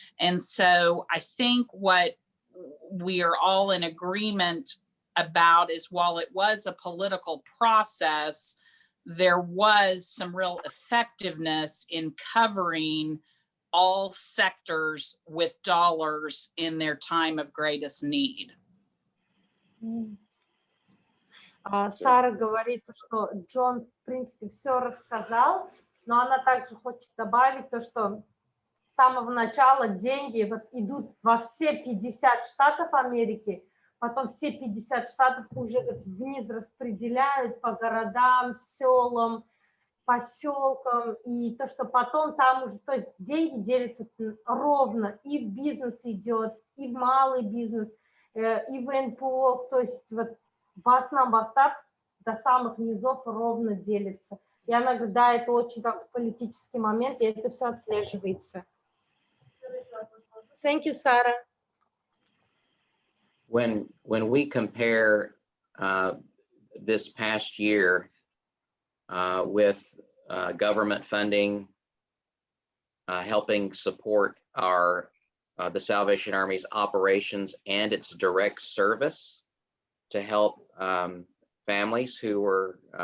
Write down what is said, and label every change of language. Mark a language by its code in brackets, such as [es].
[en] And so I think what we are all in agreement about is, while it was a political process, there was some real effectiveness in covering all sectors with dollars in their time of greatest need. [ru] Сара говорит, что Джон, в принципе, все рассказал, но она также хочет добавить то, что с самого начала деньги вот идут во все 50 штатов Америки, потом все 50 штатов уже вниз распределяют по городам, селам, поселкам, и то, что потом там уже, то есть деньги делятся ровно, и в бизнес идет, и в малый бизнес, и в НПО, то есть вот [kk] баснам бастап [ru] до самых низов ровно делится. И она говорит, да, это очень как политический момент, и это все отслеживается. [en] Thank you, Sarah. When we compare this past year with government funding, helping support the Salvation Army's operations and its direct service to help families who were